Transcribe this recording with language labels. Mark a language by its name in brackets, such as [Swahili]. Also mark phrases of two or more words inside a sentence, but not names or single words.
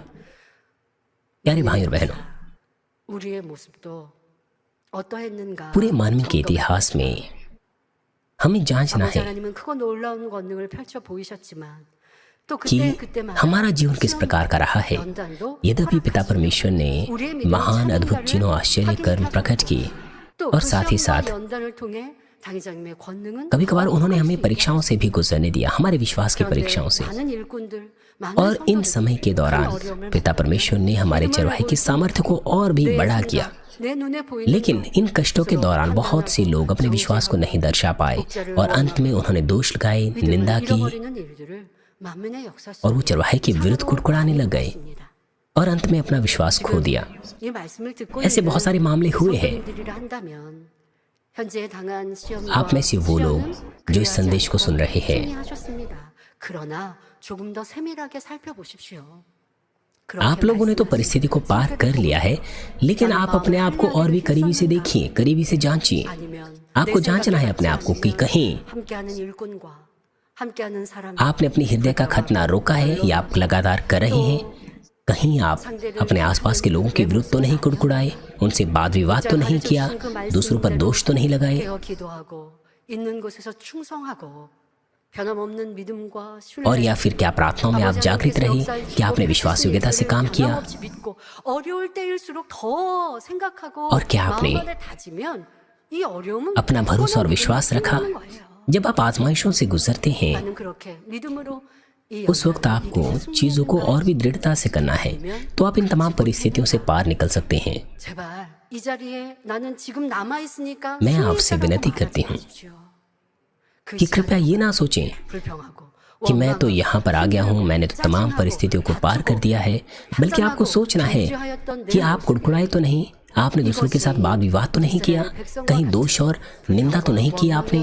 [Hindi] प्यारे भाई और बहनों, पूरे मानवीय के इतिहास में हमें जांचना है [Korean] 또 [Hindi] कि [Korean] 그때마다 [Hindi] हमारा जीवन किस प्रकार का रहा है। [Korean] 연단도 [Hindi] यद्यपि पिता परमेश्वर ने महान अद्भुत चिन्हों आश्चर्य कर्म प्रकट किए और साथ ही साथ [Korean] 연단을 통해 당회장님의 권능은 [Hindi] कभी कभार उन्होंने हमें परीक्षाओं से भी गुजरने दिया, हमारे विश्वास की परीक्षाओं से। [Korean] 많은 일꾼들, 많은 [Hindi] और इन [Korean] 성도들, [Hindi] समय के दौरान पिता परमेश्वर ने हमारे चरवाहे की सामर्थ्य को और भी बढ़ा किया। [Korean] 내 눈에 보이는 [Hindi] लेकिन इन कष्टों के दौरान बहुत से लोग अपने विश्वास को नहीं दर्शा पाए और अंत में उन्होंने दोष लगाए, निंदा की [Korean] 잃어버리는 일들을 만민의 역사 [Hindi] और वो [Korean] 속에 [Hindi] चरवाहे के विरुद्ध कुड़कुड़ाने लग गए [Korean] 있습니다. [Hindi] और अंत में अपना विश्वास खो दिया। [Korean] 이 말씀을 듣고 [Hindi] ऐसे बहुत सारे मामले हुए हैं। [Korean] 성도님들이라 한다면 현재 당한 시험과 [Hindi] आप में से वो लोग जो इस संदेश को सुन रहे हैं, [Korean] 승리하셨습니다. 그러나 조금 더 세밀하게 살펴보십시오. [Hindi] आप लोगों ने तो परिस्थिति को पार कर लिया है, लेकिन आप अपने आप को और भी करीबी से देखिए, करीबी से जांचिए। आपको जांचना है अपने आप को कि कहीं [Korean] 함께하는 일꾼과 함께하는 사람 [Hindi] आपने अपनी हृदय का खतना रोका है या आप लगातार कर रहे हैं। कहीं आप अपने आसपास के लोगों के विरुद्ध तो नहीं कुड़कुड़ाए, उनसे वाद विवाद तो नहीं किया, दूसरों पर दोष तो नहीं लगाए। [Korean] 깨어 기도하고 있는 곳에서 충성하고 변함없는 믿음과 [Hindi] और या फिर क्या प्रार्थनाओं में आप जागृत रहे कि आपने विश्वास योग्यता से काम किया। [Korean] 변함없이 믿고 어려울 때일수록 더 생각하고 [Hindi] और क्या आपने [Korean] 마음만에 다지면 이 어려움은 [Hindi] अपना भरोसा और विश्वास रखा। जब आप आजमाइशों से गुजरते हैं [Korean] 나는 그렇게 믿음으로 이 [Hindi] उस वक्त आपको चीजों को और भी दृढ़ता से करना है, तो आप इन तमाम परिस्थितियों से पार निकल सकते हैं। [Korean] 제발 이 자리에 나는 지금 남아 있으니까 [Hindi] मैं आपसे विनती करती हूँ कि कृपया ये ना सोचें कि मैं तो यहाँ पर आ गया हूँ, मैंने तो तमाम परिस्थितियों को पार कर दिया है, बल्कि आपको सोचना है कि आप कुड़कुड़ाए तो नहीं, आपने दूसरों के साथ वाद विवाद तो नहीं किया, कहीं दोष और निंदा तो नहीं किया आपने।